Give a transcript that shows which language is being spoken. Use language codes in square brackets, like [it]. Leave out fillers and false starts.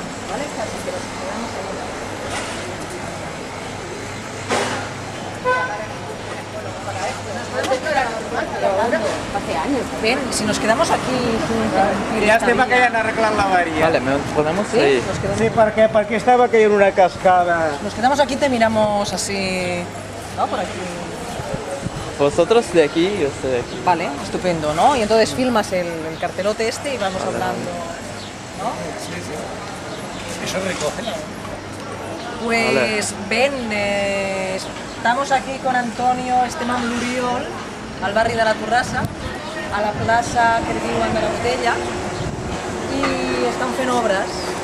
[es] ¿Vale? Casi que nos quedamos ahí. Hace años. Ven, si nos quedamos aquí... [ca] Ja estem que ja han arreglat l'avaria. [es] Vale, podemos ¿Sí? ir. Nos quedamos, [ca] Sí, perquè estava caient una cascada. [es] nos quedamos aquí, te miramos así... ¿No? Por aquí. Vosotros de aquí y yo estoy de aquí. Vale, estupendo, ¿no? Y entonces filmas el cartelote este y vamos hablando, ¿no? Eso recoge la... Pues ven, estamos aquí con Antonio, [ca] estem amb l'Oriol, al barri de la Torrassa, a la plaça que diuen de la Botella, i estan fent obres.